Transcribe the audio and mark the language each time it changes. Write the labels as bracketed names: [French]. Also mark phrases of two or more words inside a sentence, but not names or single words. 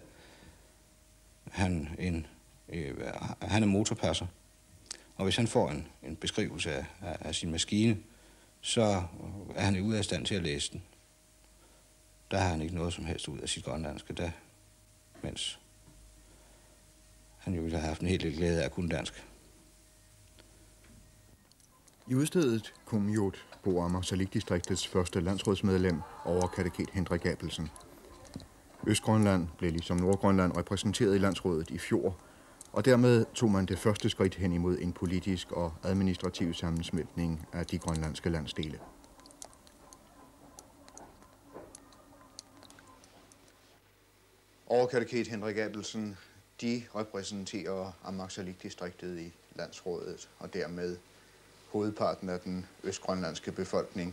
[Danish] Han er motorpasser, og hvis han får en beskrivelse af sin maskine, så er han ude af stand til at læse den. Der har han ikke noget som helst ud af sit grønlandske, mens han jo ville have haft en helt lidt glæde af at kunne dansk. I udstedet Kumjot bor Ammassalik-distriktets første landsrådsmedlem, overkateket Hendrik Abelsen. Østgrønland blev ligesom Nordgrønland repræsenteret i landsrådet i fjor, og dermed tog man det første skridt hen imod en politisk og administrativ sammensmeltning af de grønlandske landsdele. Overkateket Hendrik Abelsen, de repræsenterer Ammassalik-distriktet i landsrådet, og dermed hovedparten af den østgrønlandske befolkning.